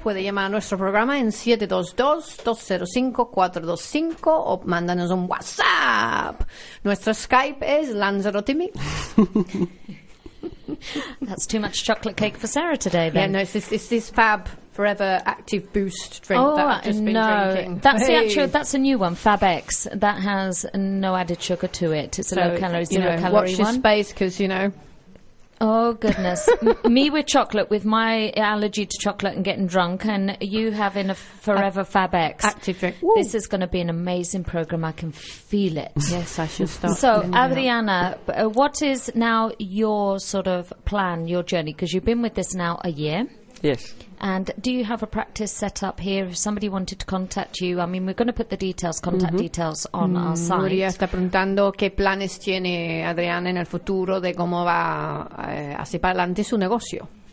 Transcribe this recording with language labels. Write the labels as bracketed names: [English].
[Spanish] Puede llamar a nuestro programa en 722-205-425 o mándanos un WhatsApp. Nuestro Skype es Lanzarote Mix. [English] That's too much chocolate cake for Sarah today, then. Yeah, no, it's this Fab Forever Active Boost drink drinking. That's the actual, that's a new one, Fab X. That has no added sugar to it. It's a low-calorie, zero-calorie one. Watch your space, because, you know. Oh, goodness. me with chocolate, with my allergy to chocolate and getting drunk, and you having a Forever Fab X. Active drink. Woo. This is going to be an amazing program. I can feel it. Yes, I should start. So, Adriana, what is now your sort of plan, your journey? Because you've been with this now a year. Yes. And do you have a practice set up here? If somebody wanted to contact you, I mean, we're going to put the details, contact details on our site. [Spanish] Nuria está preguntando qué planes tiene Adriana en el futuro de cómo va hacia adelante su negocio.